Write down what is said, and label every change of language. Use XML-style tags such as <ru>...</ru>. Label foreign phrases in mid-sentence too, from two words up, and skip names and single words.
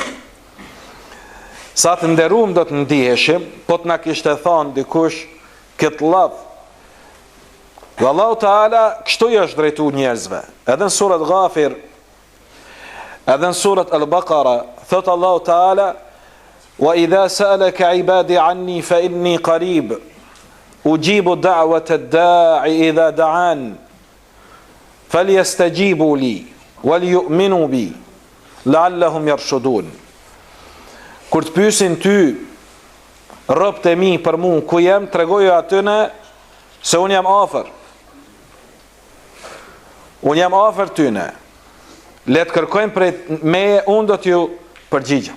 <sq>Sa të nderuam do të ndiheshim, po të na kishte thënë dikush këtë laf. Dhe Allahu Teala kështu i është drejtu njerëzve. Edhe në surat Ghafir, edhe në surat Al-Baqara, thot Allahu Teala:</sq> <ar>"وإذا سألك عبادي عني فإني قريب أجيب دعوة الداع إذا دعان فليستجيبوا لي وليؤمنوا بي لعلهم يرشدون."</ar> <sq>Kur të pyesin ty robët e mi për mua ku jam, tregoju atyne se unë jam afër. Unë jam afër tyne. Le të kërkojmë prej meje, unë do t'ju përgjigjem.</sq>